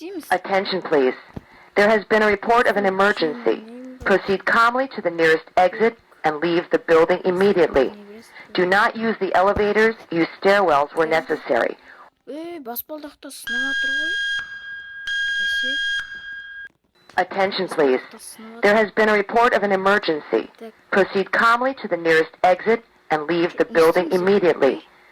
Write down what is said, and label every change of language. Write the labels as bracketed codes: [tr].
[en] Attention, please. There has been a report of an emergency. Proceed calmly to the nearest exit and leave the building immediately. Do not use the elevators. Use stairwells where necessary. [kk] Баспалдақта сынып жатыр ғой. [en] Attention, please. There has been a report of an emergency. Proceed calmly to the nearest exit and leave the building immediately.